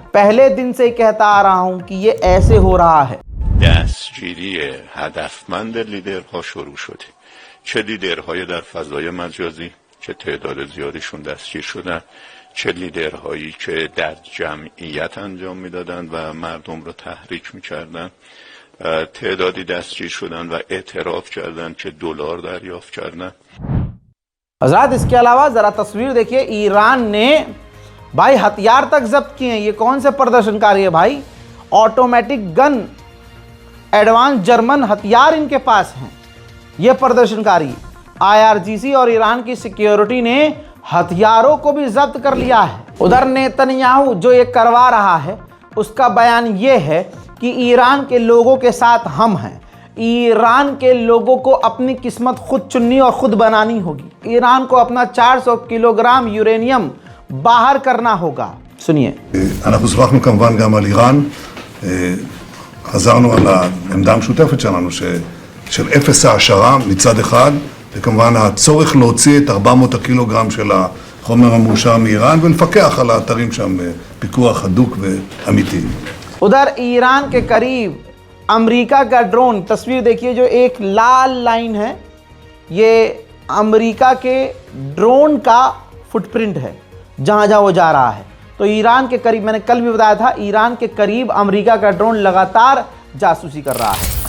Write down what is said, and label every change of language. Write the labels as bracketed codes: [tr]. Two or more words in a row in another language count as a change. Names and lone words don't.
[hi] पहले दिन से ही कहता आ रहा हूं कि ये ऐसे हो रहा है। [fa] دستگیری هدفمند لیدرها شروع شده، چه لیدرهای در فضای مجازی که تعداد زیادیشون دستگیر شدن، چه لیدرهایی که در جمعیت انجام میدادن و مردم رو تحریک میکردن، تعدادی دستگیر شدن و اعتراف کردن که دلار دریافت کردن. [hi] हज़रात इसके अलावा ज़रा तस्वीर देखिए, ईरान ने भाई हथियार तक जब्त किए हैं। ये कौन से प्रदर्शनकारी है भाई? [en] automatic gun, advance German [hi] हथियार इनके पास हैं। ये प्रदर्शनकारी IRGC और ईरान की सिक्योरिटी ने हथियारों को भी जब्त कर लिया है। उधर नेतन्याहू जो ये करवा रहा है उसका बयान ये है कि ईरान के लोगों के साथ हम हैं, ईरान के लोगों को अपनी किस्मत खुद चुननी और खुद बनानी होगी। ईरान को अपना 400 किलोग्राम यूरेनियम बाहर करना होगा। सुनिए। [he] אנחנו שוחחנו כמובן גם על איראן, חזרנו על העמדה המשותפת שלנו של אפס העשרה מצד אחד, וכמובן הצורך להוציא את 400 הקילוגרם של החומר המאושר מאיראן ולפקח על האתרים שם פיקוח הדוק ואמיתי. [hi] उधर ईरान के करीब अमेरिका का ड्रोन, तस्वीर देखिए, जो एक लाल लाइन है ये अमेरिका के ड्रोन का फुटप्रिंट है जहां जहां वो जा रहा है। तो ईरान के करीब, मैंने कल भी बताया था, ईरान के करीब अमेरिका का ड्रोन लगातार जासूसी कर रहा है।